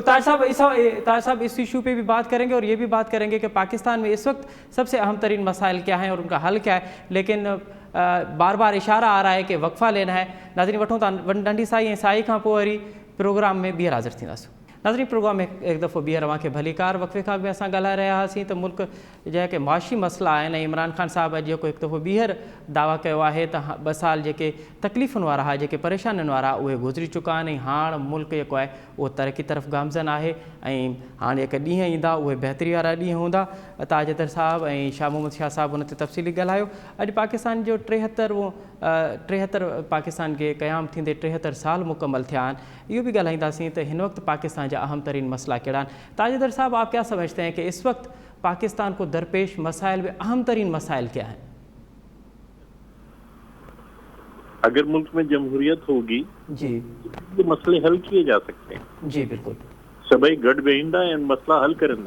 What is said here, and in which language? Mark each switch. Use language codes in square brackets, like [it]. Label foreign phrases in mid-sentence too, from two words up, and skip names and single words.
[ur] طاہر صاحب اس ایشو پہ بھی بات کریں گے اور یہ بھی بات کریں گے کہ پاکستان میں اس وقت سب سے اہم ترین مسائل کیا ہیں اور ان کا حل کیا ہے, لیکن بار بار اشارہ آ رہا ہے کہ وقفہ لینا ہے. [sd] ناظرین وٹھوں تا ڈنڈی سائی کھاں پوء وری پروگرام میں بیر حاضر थींदासीं. ناظرین پروگرام میں ایک دفعہ بیر अवां खे भली कार. वक़्फ़े खां बि असां ॻाल्हाए रहिया हुआसीं त मुल्क जा के माशी मसइला आहिनि. इमरान खान साहब अॼु जेको हिकु दफ़ो ॿीहर दावा कयो आहे त 2 साल जेके तकलीफ़ुनि वारा हुआ, जेके परेशानियुनि वारा उहे गुज़री चुका आहिनि ऐं हाणे मुल्क जेको आहे उहो तरक़ी तरफ़ गामज़न आहे ऐं हाणे जेके ॾींहं ईंदा उहे बहितरी वारा ॾींहं हूंदा. ताजदर साहब ऐं शाह मोहम्मद शाह साहब उन ते तफ़सीली ॻाल्हायो. अॼु पाकिस्तान जो 73 पाकिस्तान खे क़याम थींदे 73 साल मुकमल थिया आहिनि. इहो भी ॻाल्हाईंदासीं त हिन वक्त पाकिस्तान जा अहम तरीन मसला कहिड़ा आहिनि. [ur] تاجدار صاحب، آپ کیا سمجھتے ہیں کہ اس وقت پاکستان کو درپیش مسائل میں اہم ترین مسائل کیا ہیں? اگر ملک میں جمہوریت ہوگی जी تو مسئلے حل کیے جا سکتے ہیں. جی بالکل, [sd] सभी गढ़ बेहिंदा एंड मसला हल करेंदा.